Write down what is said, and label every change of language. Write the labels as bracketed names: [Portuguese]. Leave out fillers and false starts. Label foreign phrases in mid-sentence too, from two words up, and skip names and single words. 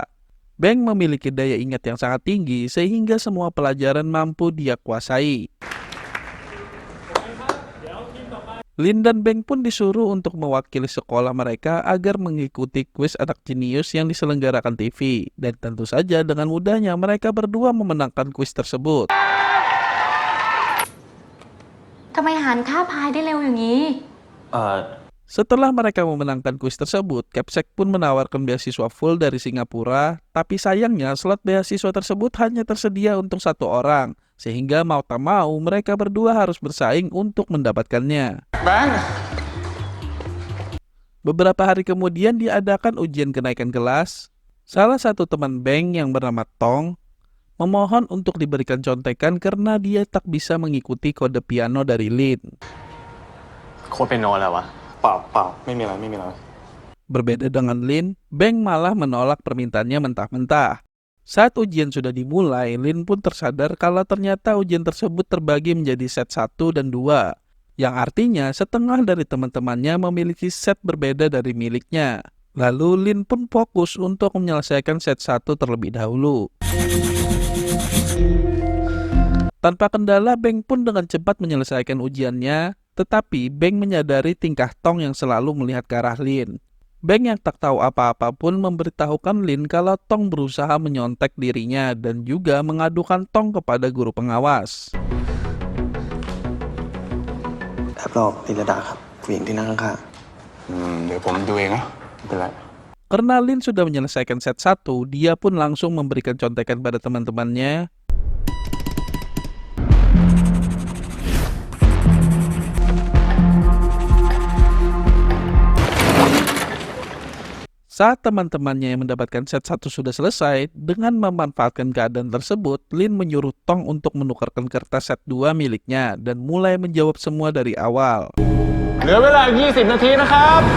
[Indonesian] Beng memiliki daya ingat yang sangat tinggi sehingga semua pelajaran mampu dia kuasai. Lin dan Beng pun disuruh untuk mewakili sekolah mereka agar mengikuti kuis anak jenius yang diselenggarakan TV. Dan tentu saja dengan mudahnya mereka berdua memenangkan kuis tersebut. [Thai] ทำไมหารค่าพายได้เร็วอย่างนี้ [Indonesian] Setelah mereka memenangkan kuis tersebut, Capsek pun menawarkan beasiswa full dari Singapura, tapi sayangnya slot beasiswa tersebut hanya tersedia untuk 1 orang, sehingga mau tak mau mereka berdua harus bersaing untuk mendapatkannya. Beberapa hari kemudian diadakan ujian kenaikan kelas. Salah satu teman Beng yang bernama Tong memohon untuk diberikan contekan karena dia tak bisa mengikuti kode piano dari Lin. [Thai] โค้ดเป็นโนอะไรวะ เปล่าไม่มีอะไร [Indonesian] Berbeda dengan Lin, Beng malah menolak permintaannya mentah-mentah. Saat ujian sudah dimulai, Lin pun tersadar kalau ternyata ujian tersebut terbagi menjadi set 1 dan 2, yang artinya setengah dari teman-temannya memiliki set berbeda dari miliknya. Lalu Lin pun fokus untuk menyelesaikan set 1 terlebih dahulu. Tanpa kendala, Beng pun dengan cepat menyelesaikan ujiannya, tetapi Beng menyadari tingkah Tong yang selalu melihat ke arah Lin. Beng yang tak tahu apa-apa pun memberitahukan Lin kalau Tong berusaha menyontek dirinya dan juga mengadukan Tong kepada guru pengawas. [Thai] แอบหลอกนิรดาครับผู้หญิงที่นั่งข้าง เดี๋ยวผมดูเองนะไม่เป็นไร [Indonesian] Karena Lin sudah menyelesaikan set 1, dia pun langsung memberikan contekan pada teman-temannya. Saat teman-temannya yang mendapatkan set 1 sudah selesai, dengan memanfaatkan keadaan tersebut, Lin menyuruh Tong untuk menukarkan kertas set 2 miliknya dan mulai menjawab semua dari awal. [Thai] เหลือเวลา20 นาทีนะครับ